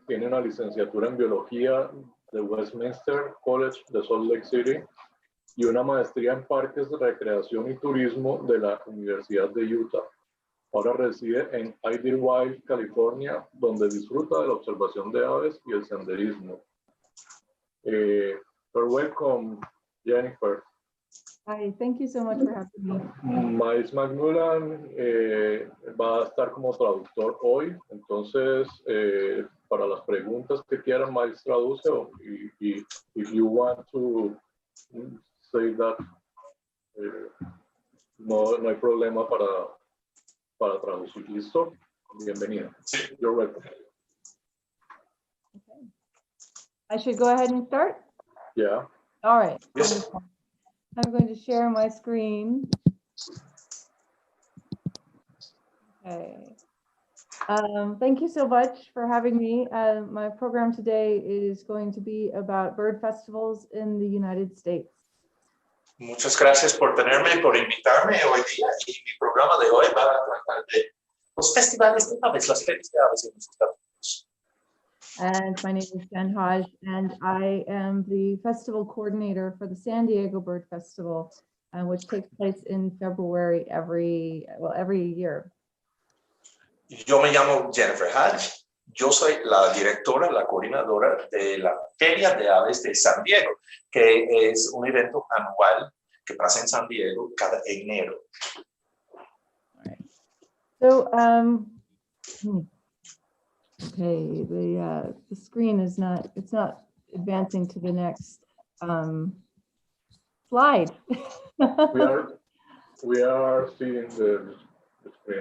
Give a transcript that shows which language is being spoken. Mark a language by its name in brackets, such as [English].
[Spanish] Tiene una licenciatura en Biología de Westminster College de Salt Lake City y una maestría en Parques de Recreación y Turismo de la Universidad de Utah. Ahora reside en Idlewild, California, donde disfruta de la observación de aves y el senderismo. [English] Welcome, Jennifer. Hi, thank you so much for having me. [Spanish] Miles McMullan va a estar como traductor hoy, entonces para las preguntas que quieran, Miles traduce, y [English] if you want to say that, [Spanish] no hay problema para traducir. ¿Listo? Bienvenida. [English] You're welcome. Okay. I should go ahead and start? Yeah. All right. Yes. I'm going to share my screen. Okay. Thank you so much for having me. My program today is going to be about bird festivals in the United States. [Spanish] Muchas gracias por tenerme y por invitarme hoy día. Y mi programa de hoy va a tratar de los festivales de aves, las ferias de aves en los Estados Unidos. [English] And my name is Jen Hajj, and I am the festival coordinator for the San Diego Bird Festival, which takes place in February every year. [Spanish] Yo me llamo Jennifer Hajj. Yo soy la directora, la coordinadora de la Feria de Aves de San Diego, que es un evento anual que pasa en San Diego cada enero. [English] All right. So, okay, the screen is not, it's not advancing to the next slide. we are seeing the screen.